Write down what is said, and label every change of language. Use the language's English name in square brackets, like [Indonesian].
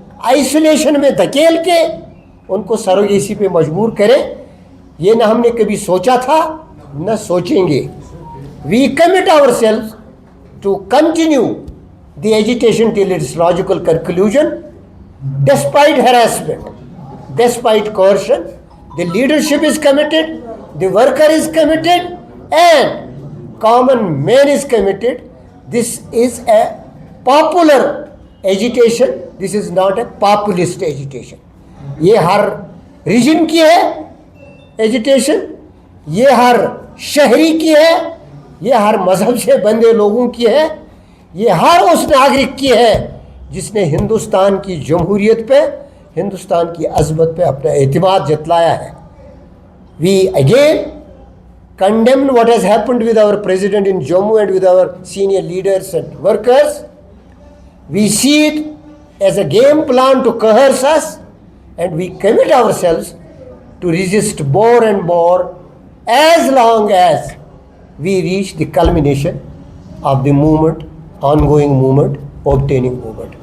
[Urdu] Isolation میں دھکیل کے ان کو سروگیسی پہ مجبور کریں۔ یہ نہ ہم نے کبھی سوچا تھا، نہ سوچیں گے۔ [English] We commit our self to continue the agitation till its logical conclusion, despite harassment, despite coercion. The leadership is committed, the worker is committed, and common man is committed. This is a popular agitation, this is not a populist agitation. [Urdu] یہ ہر region کی ہے agitation, یہ ہر شہری کی ہے، یہ ہر مذہب سے بندے لوگوں کی ہے، یہ ہر اس ناگرک کی ہے جس نے ہندوستان کی جمہوریت پہ، ہندوستان کی عظمت پہ اپنا اعتماد جتلایا ہے۔ [English] We again condemn what has happened with our president in Jammu and with our senior leaders and workers. we see it as a game plan to coerce us, and we commit ourselves to resist more and more as long as we reach the culmination of the movement, ongoing movement, obtaining movement.